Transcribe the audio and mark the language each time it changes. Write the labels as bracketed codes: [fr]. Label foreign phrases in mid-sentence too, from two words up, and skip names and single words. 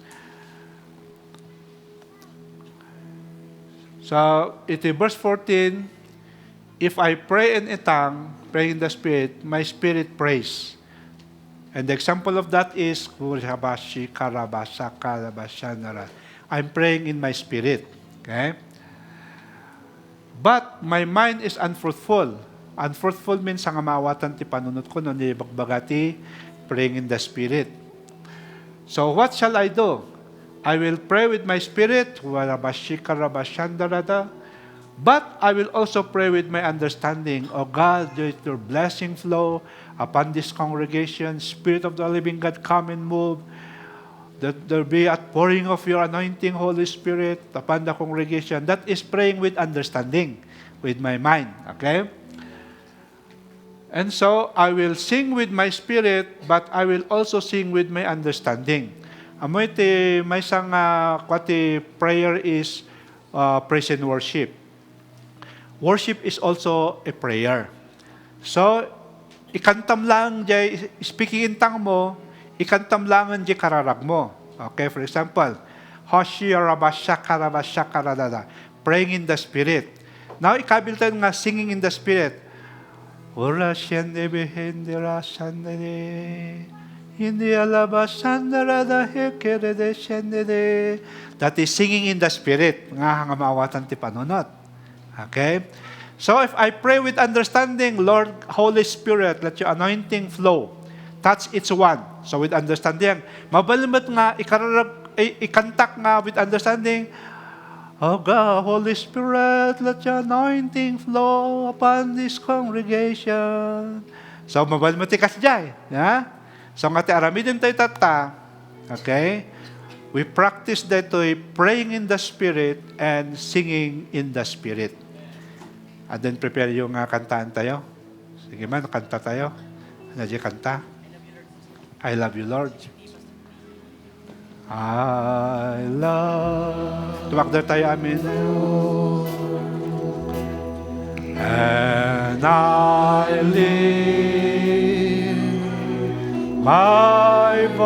[en] So, verse 14, if I pray in a tongue, pray in the Spirit, my spirit prays. And the example of that is, I'm praying in my spirit. Okay? But my mind is unfruitful. Unfruitful means [ilo] ang maawatan ti panunot ko, no, ni bagbagati, [en] praying in the Spirit. So what shall I do? I will pray with my spirit, but I will also pray with my understanding. O God, let your blessing flow upon this congregation. Spirit of the living God, come and move. That there be a pouring of your anointing, Holy Spirit, upon the congregation. That is praying with understanding, with my mind. Okay? And so, I will sing with my spirit, but I will also sing with my understanding. [ilo] Amoy ti may isang kwati [en] prayer is praise and worship. Worship is also a prayer. So, [ilo] ikantam lang jay [en] speaking in tongue [ilo] mo, ikantam lang jay kararag mo. [en] Okay, for example, praying in the Spirit. Now, [ilo] ikabiltan nga [en] singing in the Spirit. Ora shende behendera shandere. Hindi alabasandara hekere de shendere. That is singing in the Spirit. [ilo] Nga hangamawatan ti panunot. [en] Okay? So if I pray with understanding, Lord, Holy Spirit, let your anointing flow. That's it's one. So with understanding, [ilo] mabalimot nga, ikantak nga [en] with understanding, oh God, Holy Spirit, let your anointing flow upon this congregation. [ilo] So mabalimot ikas jay. Yeah? So nga ti aramidin tayo tata, [en] okay? We practice that praying in the Spirit and singing in the Spirit. And then prepare [ilo] yung kantaan tayo. Sige man, kanta tayo. Ano di kanta? [en] I love you, Lord. I love. [ilo] Tumakder tayo, amin. [en] And I live my